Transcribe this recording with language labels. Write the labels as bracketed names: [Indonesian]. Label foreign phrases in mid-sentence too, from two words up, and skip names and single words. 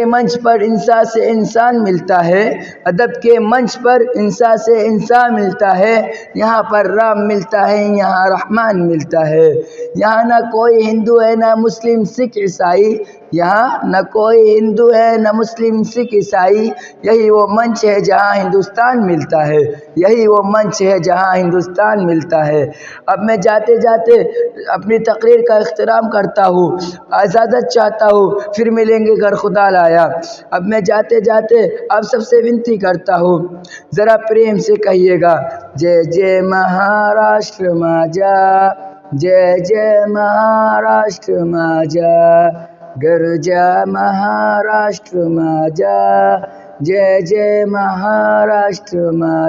[Urdu] منچ پر انسان سے انسان ملتا ہے، ادب کے منچ پر انسان سے انسان ملتا ہے، یہاں پر رام ملتا ہے، یہاں رحمان ملتا ہے، یہاں نہ کوئی ہندو ہے نہ مسلم سکھ عیسائی، یہاں نہ کوئی ہندو ہے نہ مسلم سکھ عیسائی، یہی وہ منچ ہے جہاں ہندوستان ملتا ہے، یہی وہ منچ ہے جہاں ہندوستان ملتا ہے۔ اب میں جاتے جاتے اپنی تقریر کا اختتام کرتا ہوں، اجازت چاہتا ہوں، پھر ملیں گے اگر خدا لایا۔ اب میں جاتے جاتے آپ سب سے ونتی کرتا ہوں، ذرا پریم سے کہیے گا، [Marathi] जय जय महाराष्ट्र माझा, जय जय महाराष्ट्र माझा, गर्जा महाराष्ट्र माझा, जय जय महाराष्ट्र माझा.